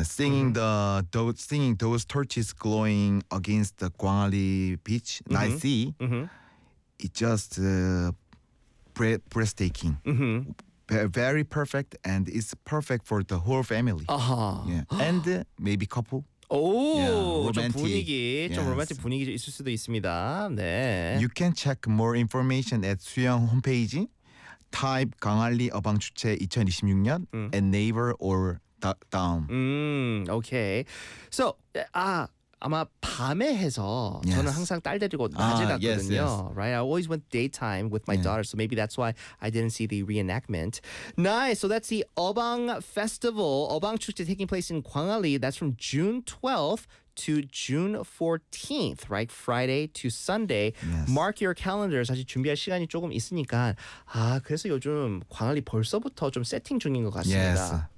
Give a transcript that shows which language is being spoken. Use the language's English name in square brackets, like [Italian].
[English] Singing those torches glowing against the Gwangalli beach night sea. It just breathtaking. Very perfect, and it's perfect for the whole family. And maybe couple. Romantic. [Korean] 좀 분위기, [English] yes. [Korean] 좀 로맨틱 분위기 있을 수도 있습니다. 네. [English] You can check more information at 수영 홈페이지. Type 광안리 어방 주최 2026년 at naver or .com. [Korean] Okay. So, 아마 밤에 해서 yes. 저는 항상 딸 데리고 낮에 갔거든요. [English] Yes, yes. Right? I always went daytime with my daughter, so maybe that's why I didn't see the reenactment. Nice! So that's the 어방 festival. 어방 축제 taking place in 광안리. That's from June 12th to June 14th, right? Friday to Sunday. Yes. Mark your calendars. [Korean] 사실 준비할 시간이 조금 있으니까. 아, 그래서 요즘 광안리 벌써부터 좀 세팅 중인 것 같습니다.